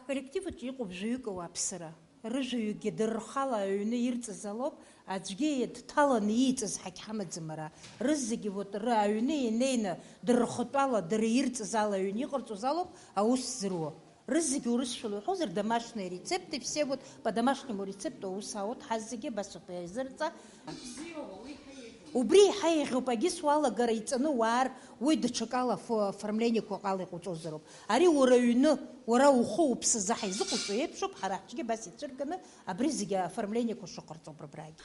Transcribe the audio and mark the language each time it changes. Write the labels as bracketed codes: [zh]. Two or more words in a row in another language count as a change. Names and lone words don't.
[ab] Коллективаҿы иҟоуп жәаҩык ауааԥсыра. Рыжәаҩыкгьы дыррхала аҩны ирҵаз алоуп, аӡәгьы дҭаланы ииҵаз ҳагьҳамаӡам ара. Рызегьы аҩны инеины дыррхатәала, дара ирҵаз ала аҩны иҟарҵоз алоуп аус зыруа. Рызегьы урысшәала иҳәозар, [ru] домашние рецепты, все по домашнему рецепту [ab] аус аут, ҳазегьы басоуп иаизырҵа. Убри иаҳа иӷьуп, агьыс уалагара иҵаны уаар, уи даҽакала оформлениақәа ҟала иҟауҵозароуп. Ари уара аҩны, уара ухы уԥсы заҳа изыҟоуҵо еиԥшуп, ҳара ҳҿгьы бас ицәырганы, абри зегьы оформлениақәа шыҟарҵоуп рыбрагь.